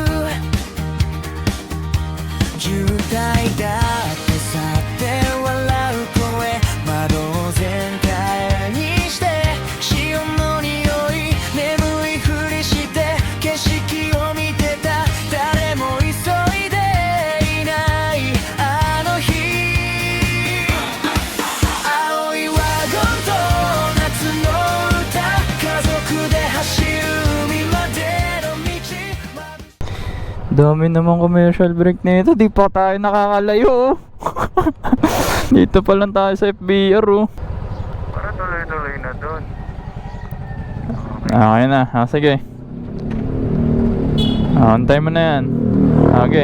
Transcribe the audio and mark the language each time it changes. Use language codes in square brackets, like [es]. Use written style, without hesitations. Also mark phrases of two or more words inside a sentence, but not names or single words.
[ja] 渋滞だって去って笑う声窓を全開にして潮の匂い眠いふりして景色を見てた誰も急いでいないあの日青いワゴンと夏の歌家族で走る海までの道 [tl] Dami naman [en] commercial break [tl] na ito. Di pa tayo nakakalayo. Dito pa lang tayo sa FBR oh. Para tuloy-tuloy na doon. Okay na. Sige. Antay mo na yan. Okay.